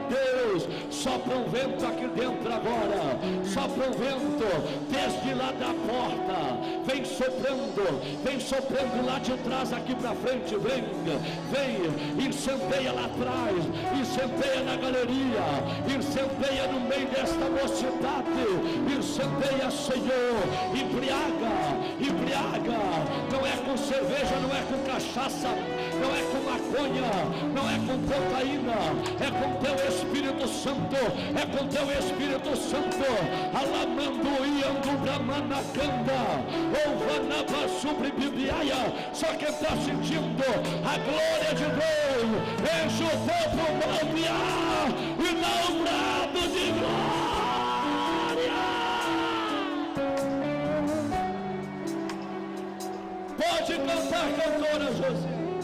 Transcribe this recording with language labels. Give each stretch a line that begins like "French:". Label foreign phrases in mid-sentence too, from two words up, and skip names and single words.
Portuguese: Deus, sopra um vento aqui dentro agora, sopra um vento desde lá da porta, vem soprando lá de trás aqui para frente, vem, incendeia lá atrás, incendeia na galeria, incendeia no meio desta mocidade, incendeia, Senhor. Embriaga, não é com cerveja, não é com cachaça, não é com maconha, não é com cocaína, é com teu Espírito Santo, é com teu Espírito Santo. Alamando iando bramanacanda, ouvanava sobre bibiaia. Só quem está sentindo a glória de Deus, enche o teu pulmão de ar e dá um brado de glória. Pode cantar, cantora Josi.